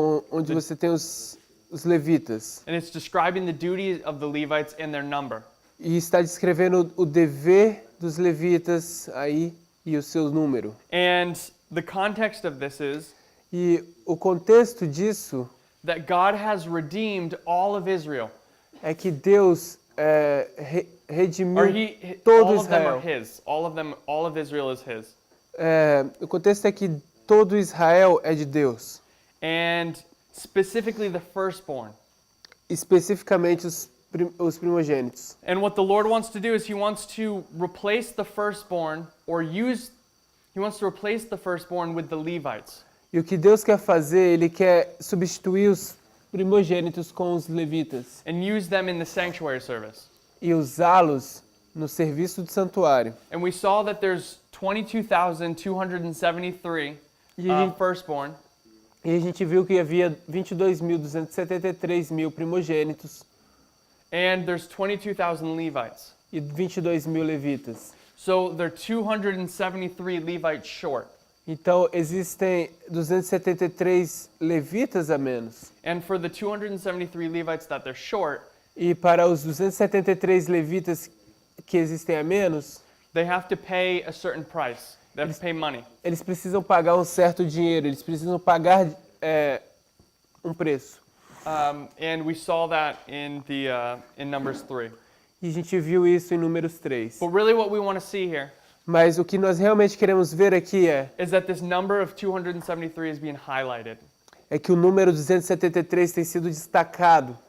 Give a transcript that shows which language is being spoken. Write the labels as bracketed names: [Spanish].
[Portuguese] onde você tem os levitas. [English] And it's describing the duties of the Levites and their number. [Portuguese] E está descrevendo o dever dos levitas aí e o seu número. [English] And the context of this is [Portuguese] E o contexto disso [English] that God has redeemed all of Israel. [Portuguese] é que Deus redimiu [English] Or [Portuguese] todo [English] all of them [Portuguese] Israel. [English] are his. All of Israel is his. [Portuguese] O contexto é que todo Israel é de Deus. [English] And specifically the firstborn. [Portuguese] Especificamente os primogênitos. [English] And what the Lord wants to do is he wants to replace the firstborn with the Levites. [Portuguese] E o que Deus quer fazer, Ele quer substituir os primogênitos com os levitas [English] And use them in the sanctuary service. [Portuguese] e usá-los no serviço do santuário. [English] And we saw that there's 22,273 firstborn. [Portuguese] E a gente viu que havia 22.273 mil primogênitos [English] And there's 22,000 Levites. [Portuguese] e 22.000 levitas. [English] So they're 273 Levites short. [Portuguese] Então existem 273 levitas a menos. [English] And for the 273 Levites that they're short, [Portuguese] E para os 273 levitas que existem a menos, [English] they have to pay a certain price. They have to pay money. [Portuguese] eles precisam pagar um certo dinheiro, eles precisam pagar um preço. [English] And we saw that in Numbers 3. [Portuguese] E a gente viu isso em Números 3. [English] But really what we want to see here [Portuguese] Mas o que nós realmente queremos ver aqui [English] is that this number of 273 is being highlighted. [Portuguese] é que o número 273 tem sido destacado.